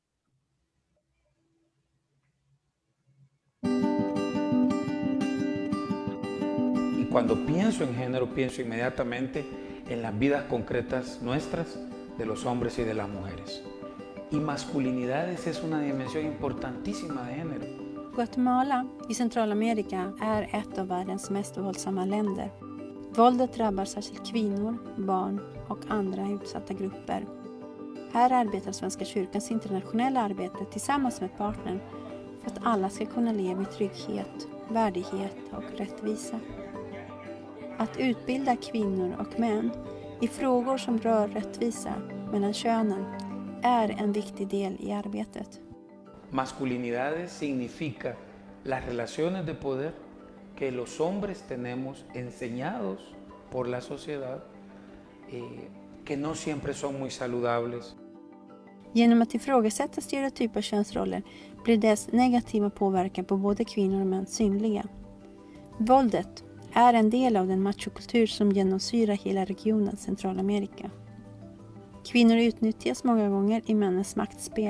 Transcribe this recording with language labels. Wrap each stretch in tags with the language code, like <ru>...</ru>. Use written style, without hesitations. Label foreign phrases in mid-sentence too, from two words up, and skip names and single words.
<es>Y cuando pienso en género, pienso inmediatamente en las vidas concretas nuestras, de los hombres y de las mujeres. Y masculinidades es una dimensión importantísima de género.</es> <sv>Guatemala i Centralamerika är ett av världens mest våldsamma länder. Våldet drabbar särskilt kvinnor, barn och andra utsatta grupper. Här arbetar Svenska kyrkans internationella arbete tillsammans med partnern för att alla ska kunna leva i trygghet, värdighet och rättvisa. Att utbilda kvinnor och män i frågor som rör rättvisa mellan könen är en viktig del i arbetet.</sv> <es>Masculinidades significa las relaciones de poder que los hombres tenemos enseñados por la sociedad, que no siempre son muy saludables.</es> <sv>Genom att ifrågasätta stereotypa könsroller blir dess negativa påverkan på både kvinnor och män synliga. Våldet är en del av den machokultur som genomsyrar hela regionen Centralamerika. Kvinnor utnyttjas många gånger i männens maktspel.</sv>